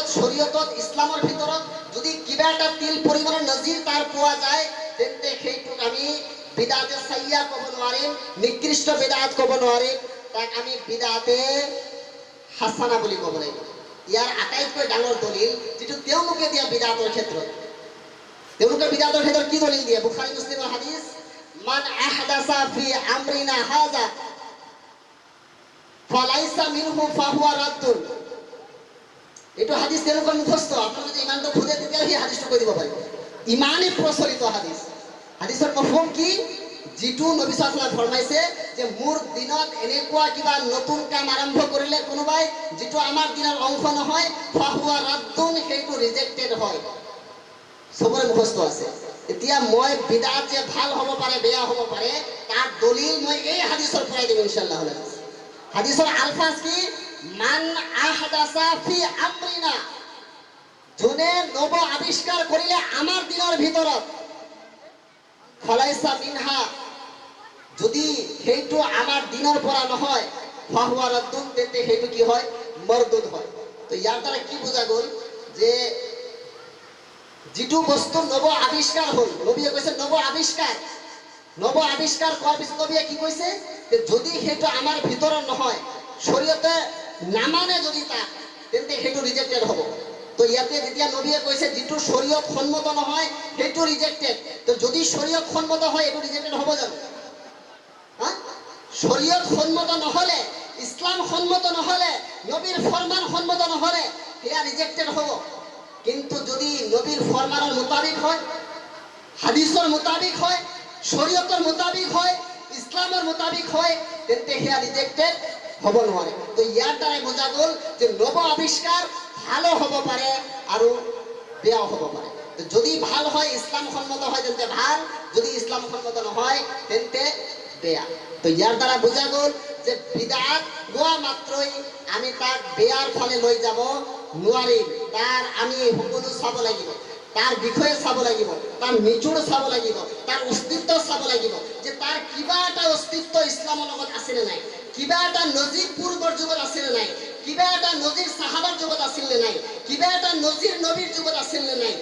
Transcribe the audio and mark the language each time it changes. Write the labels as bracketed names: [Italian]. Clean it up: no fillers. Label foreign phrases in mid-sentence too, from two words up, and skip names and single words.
[Assamese] শরীয়তত ইসলামৰ ভিতৰত যদি কিবা এটা তিল পৰিমাণৰ নজিৰ তাৰ পোৱা যায় তেন্তে সেইটোক আমি বিদআতে সাইয়া ক'ব নোৱাৰিম নিকৃষ্ট বেদাত ক'ব নোৱাৰিম তাক আমি বিদআতে হাসানা বুলি ক'ব লাগিব ইয়াৰ আটাইতকৈ ডাঙৰ দলিল যেটো তেওঁলোকে দিয়া বিদআতৰ ক্ষেত্ৰত তেওঁলোকে বিদআতৰ ক্ষেত্ৰত কি দলিল দিয়ে বুখাৰী মুছলিমৰ হাদিস [Arabic] من أحدث في أمرنا هذا فليس منه فهو رد [Assamese] এটো হাদিস তেওঁলোকৰ মুখস্থ আপোনালোকে যদি ইমানটো খুদে তেতিয়া এই হাদিসটো কৈ দিব পাৰিব ইমানেই প্ৰচলিত হাদিস হাদিসৰ মফহুম কি যেটো নবী সাল্লাল্লাহু [Arabic] عليه وسلم [Assamese] ফৰমাইছে যে মোৰ দিনত এনেকুৱা কিবা নতুন কাম আৰম্ভ কৰিলে কোনোবাই যেটো আমাৰ দিনৰ অংশ নহয় [Arabic] فهو رد [Assamese] সেইটো ৰিজেক্টেড হয় সবৰে মুখস্থ আছে এতিয়া মই বিদআত যে ভাল হ'ব পাৰে বেয়া হ'ব পাৰে তাৰ দলিল মই এই হাদিসৰ পৰাই দিম ইনশাআল্লাহ হাদিসৰ আলফাজ কি [Arabic] من أحدث في أمرنا [Assamese] যোনে নব আবিষ্কাৰ কৰিলে আমাৰ দিনৰ ভিতৰত [Arabic] فليس منها [Assamese] যদি সেইটো আমাৰ দিনৰ পৰা নহয় [Arabic] فهو رد [Assamese] তেন্তে সেইটো কি হয় মরদুদ হয় তো ইয়াৰ দ্বাৰা কি বুজা গ'ল যে যেটো বস্তু নব আবিষ্কাৰ হ'ল নবীয়ে কৈছে নব আবিষ্কাৰ কৰাৰ পিছত নবীয়ে কি কৈছে যে যদি সেইটো আমাৰ ভিতৰত নহয় শৰীয়তে নামানে যদি তাক তেন্তে সেইটো ৰিজেক্টেড হ'ব তো ইয়াতে যেতিয়া নবীয়ে কৈছে যেটো শৰীয়ত সন্মত নহয় সেইটো ৰিজেক্টেড তো যদি শৰীয়ত সন্মত হয় এটো ৰিজেক্টেড হ'ব জানো শৰীয়ত সন্মত নহলে ইসলাম সন্মত নহলে নবীৰ ফরমান সন্মত নহলে সেয়া রিজেক্টেড হ'ব কিন্তু যদি [Bangla] নবীর ফরমানের মোতাবিক হয় হাদিসের মোতাবিক হয় শরীয়তের মোতাবিক হয় ইসলামের মোতাবিক হয় [Assamese] তেন্তে সেয়া রিজেক্টেড হ'ব নোৱাৰে তো ইয়াৰ দ্বাৰাই বুজা গ'ল যে নব আবিষ্কাৰ ভালো হ'ব পাৰে আৰু বেয়াও হ'ব পাৰে তো যদি ভাল হয় ইসলাম সন্মত হয় তেন্তে ভাল যদি ইসলাম সন্মত নহয় তেন্তে বেয়া তো ইয়াৰ দ্বাৰা বুজা গ'ল যে বিদআত গোৱা মাত্ৰই আমি তাক বেয়াৰ ফালে লৈ যাব নোৱাৰিম তাৰ আমি সকলো চাব লাগিব তাৰ বিষয়ে চাব লাগিব তাৰ নিচুৰ চাব লাগিব তাৰ অস্তিত্ব চাব লাগিব যে তাৰ কিবা এটা অস্তিত্ব ইছলামৰ লগত আছে নে নাই কিবা এটা নজিৰ পূৰ্বৰ যুগত আছে নে নাই কিবা এটা নজিৰ সাহাবাৰ যুগত আছিল নে নাই, কিবা এটা নজিৰ নবীৰ যুগত আছিল নে নাই।